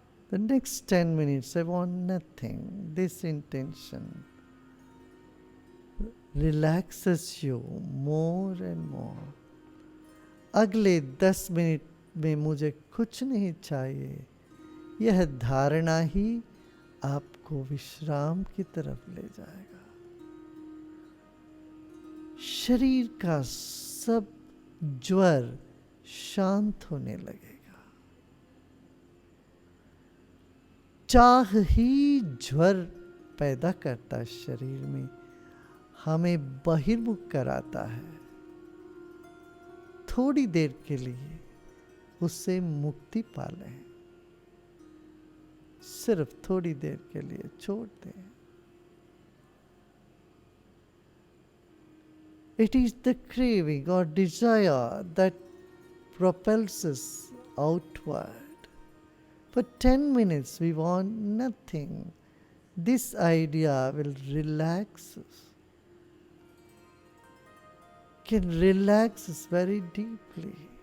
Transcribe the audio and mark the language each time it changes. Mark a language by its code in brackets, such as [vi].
[en] The next 10 minutes, I want nothing. This intention relaxes you more and more. [hi] अगले 10 minute में मुझे कुछ नहीं चाहिए. यह धारणा ही आपको विश्राम की तरफ ले जाएगा. शरीर का सब ज्वर शांत होने लगेगा. चाह ही ज्वर पैदा करता शरीर में, हमें बहिर्मुख कराता है. थोड़ी देर के लिए उससे मुक्ति पा लें. सिर्फ थोड़ी देर के लिए छोड़ दें. [en] It is the craving or desire that propels us outward. For 10 minutes we want nothing. This idea will relax us, can relax us very deeply.